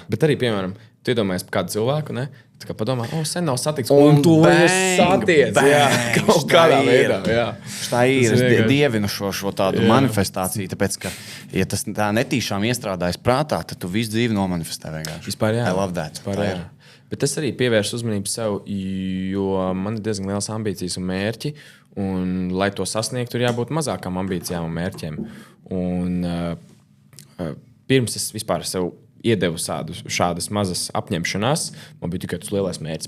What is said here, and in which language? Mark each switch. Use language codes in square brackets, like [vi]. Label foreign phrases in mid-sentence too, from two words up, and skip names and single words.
[lv] Bet arī, piemēram, tu iedomājies par kādu cilvēku, ne? Tā kā padomā, sen nav satiks, un tu satiec, kaut kādā veidā, Tā ir, es dievinu šo tādu manifestāciju, tāpēc, ka, ja tas tā netīšām iestrādājas prātā, tad tu visu dzīvi nomanifestē vienkārši. Vispār, [en] I love that. [lv] Bet es arī pievēršu uzmanību sev, jo man ir diezgan liels ambīcijas un mērķi, un, lai to sasniegtu, ir jābūt mazākām ambīcijām un mērķiem. Un pirms es vispār sev iedevu šādas mazas apņemšanās, man bija tikai tas lielais mērķis.